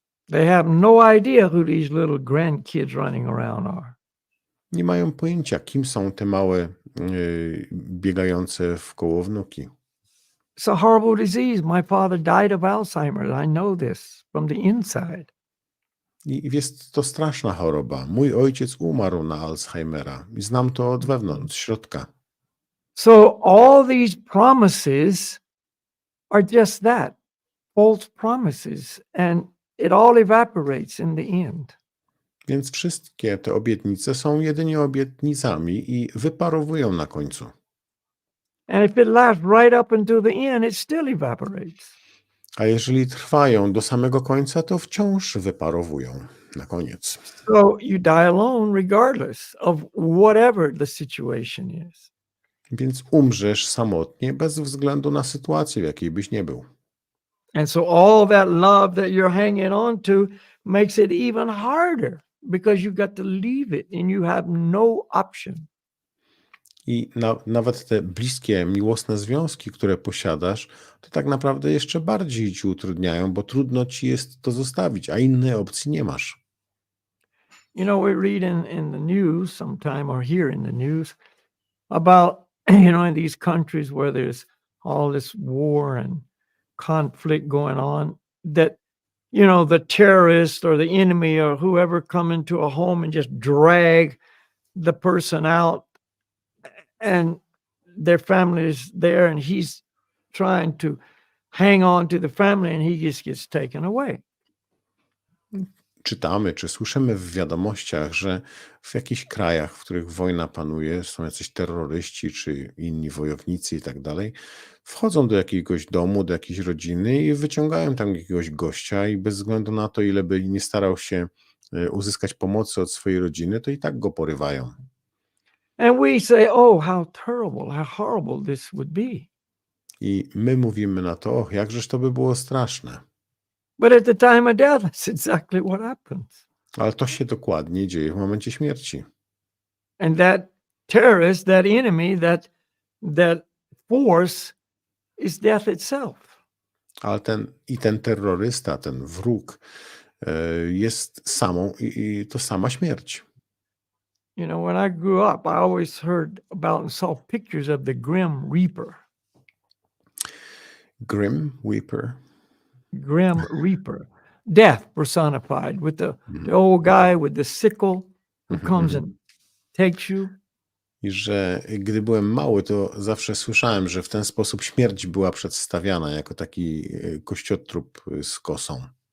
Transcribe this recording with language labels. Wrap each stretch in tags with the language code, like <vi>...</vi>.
<en>They have no idea who these little grandkids running around are.</en> <pl>Nie mają pojęcia, kim są te małe biegające wkoło wnuki.</pl> <en>It's a horrible disease. My father died of Alzheimer's. I know this from the inside.</en> <pl>I jest to straszna choroba. Mój ojciec umarł na Alzheimera i znam to od wewnątrz, z środka.</pl> <en>So all these promises are just that, false promises, and it all evaporates in the end.</en> <pl>Więc wszystkie te obietnice są jedynie obietnicami i wyparowują na końcu.</pl> <en>And if it lasts right up until the end, it still evaporates.</en> <pl>A jeżeli trwają do samego końca, to wciąż wyparowują na koniec.</pl> <en>So you die alone regardless of whatever the situation is.</en> <pl>Więc umrzesz samotnie bez względu na sytuację, w jakiej byś nie był.</pl> <en>And so all that love that you're hanging on to makes it even harder because you've got to leave it and you have no option.</en> <pl>I nawet te bliskie, miłosne związki, które posiadasz, to tak naprawdę jeszcze bardziej ci utrudniają, bo trudno ci jest to zostawić, a innej opcji nie masz.</pl> <en>You know, we read in the news sometime or hear in the news about, you know, in these countries where there's all this war and conflict going on, that, you know, the terrorists or the enemy or whoever come into a home and just drag the person out and their family is there and he's trying to hang on to the family and he just gets taken away.</en> <pl>czytamy czy słyszymy w wiadomościach, że w jakichś krajach, w których wojna panuje, są jacyś terroryści czy inni wojownicy i tak dalej, wchodzą do jakiegoś domu, do jakiejś rodziny i wyciągają tam jakiegoś gościa i bez względu na to, ile by nie starał się uzyskać pomocy od swojej rodziny, to i tak go porywają.</pl> <en>And we say, oh, how terrible, how horrible this would be.</en> <pl>I my mówimy na to, och, jakżeż to by było straszne.</pl> <en>But at the time of death, that's exactly what happens.</en> <pl>Ale to się dokładnie dzieje w momencie śmierci.</pl> <en>And that terrorist, that enemy, that force is death itself.</en> <pl>Ale ten terrorysta, ten wróg jest i to sama śmierć.</pl> <en>You know, when I grew up, I always heard about and saw pictures of the Grim Reaper. Grim Reaper. Grim Reaper. Death personified with the old guy with the sickle who comes and takes you.</en> <pl>I że gdy byłem mały, to zawsze słyszałem, że w ten sposób śmierć była przedstawiana jako taki kościotrup z kosą.</pl>